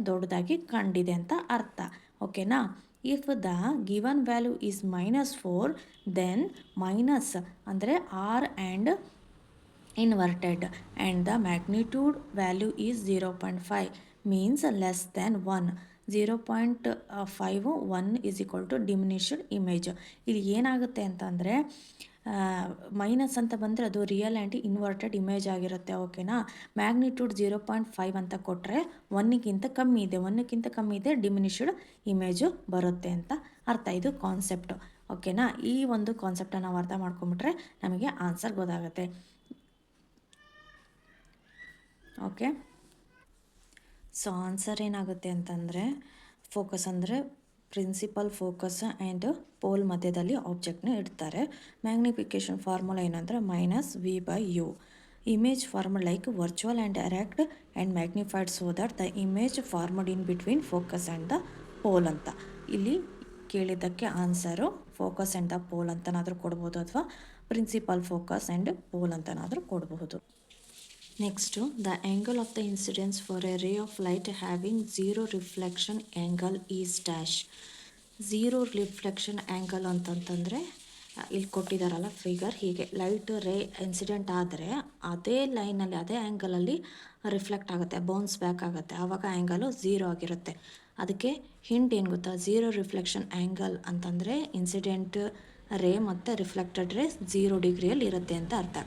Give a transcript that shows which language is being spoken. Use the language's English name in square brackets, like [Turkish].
[Kannada] ದೊಡ್ಡದಾಗಿ ಕಂಡಿದೆ ಅಂತ ಅರ್ಥ. ಓಕೆನಾ? [English] If the given value is -4 then minus ಅಂದರೆ are and inverted and the magnitude value is 0.5 means less than 1. 0.5 1 is equal to diminished image. [Kannada] ಇಲ್ಲಿ ಏನಾಗುತ್ತೆ ಅಂತಂದರೆ ಮೈನಸ್ ಅಂತ ಬಂದರೆ ಅದು ರಿಯಲ್ ಆ್ಯಂಡ್ ಇನ್ವರ್ಟೆಡ್ ಇಮೇಜ್ ಆಗಿರುತ್ತೆ. ಓಕೆನಾ? ಮ್ಯಾಗ್ನಿಟ್ಯೂಡ್ 0.5 ಅಂತ ಕೊಟ್ಟರೆ 1ಕ್ಕಿಂತ ಕಮ್ಮಿ ಇದೆ ಡಿಮಿನಿಷ್ಡ್ ಇಮೇಜು ಬರುತ್ತೆ ಅಂತ ಅರ್ಥ. ಇದು ಕಾನ್ಸೆಪ್ಟು. ಓಕೆನಾ? ಈ ಒಂದು ಕಾನ್ಸೆಪ್ಟನ್ನು ನಾವು ಅರ್ಥ ಮಾಡ್ಕೊಂಬಿಟ್ರೆ ನಮಗೆ ಆನ್ಸರ್ ಗೊತ್ತಾಗುತ್ತೆ. ಓಕೆ, ಸೊ ಆನ್ಸರ್ ಏನಾಗುತ್ತೆ ಅಂತಂದರೆ ಫೋಕಸ್ ಅಂದರೆ ಪ್ರಿನ್ಸಿಪಲ್ ಫೋಕಸ್ ಆ್ಯಂಡ್ ಪೋಲ್ ಮಧ್ಯದಲ್ಲಿ ಆಬ್ಜೆಕ್ಟ್ನ ಇಡ್ತಾರೆ. [English] Magnification formula ಏನಂದರೆ -v/u. Image formed like virtual and erect and magnified so that the image formed in between focus and the pole ಅಂತ. [Kannada] ಇಲ್ಲಿ ಕೇಳಿದ್ದಕ್ಕೆ answer focus and the pole ಅಂತನಾದರೂ ಕೊಡ್ಬೋದು ಅಥವಾ principal focus and pole ಅಂತನಾದರೂ ಕೊಡಬಹುದು. [English] Next, the angle of the incidence for a ray of light having zero reflection angle is dash. [Kannada] Zero reflection angle ಅಂತಂತಂದರೆ ಇಲ್ಲಿ ಕೊಟ್ಟಿದ್ದಾರಲ್ಲ figure, ಹೀಗೆ light ray incident ಆದರೆ ಅದೇ ಲೈನಲ್ಲಿ ಅದೇ ಆ್ಯಂಗಲಲ್ಲಿ ರಿಫ್ಲೆಕ್ಟ್ ಆಗುತ್ತೆ, ಬೌನ್ಸ್ ಬ್ಯಾಕ್ ಆಗುತ್ತೆ, ಆವಾಗ ಆ್ಯಂಗಲು ಝೀರೋ ಆಗಿರುತ್ತೆ. ಅದಕ್ಕೆ ಹಿಂಟ್ ಏನು ಗೊತ್ತಾ? ಝೀರೋ ರಿಫ್ಲೆಕ್ಷನ್ ಆ್ಯಂಗಲ್ ಅಂತಂದರೆ ಇನ್ಸಿಡೆಂಟ್ ರೇ ಮತ್ತು ರಿಫ್ಲೆಕ್ಟೆಡ್ ರೇ 0 ಡಿಗ್ರಿಯಲ್ಲಿ ಇರುತ್ತೆ ಅಂತ ಅರ್ಥ.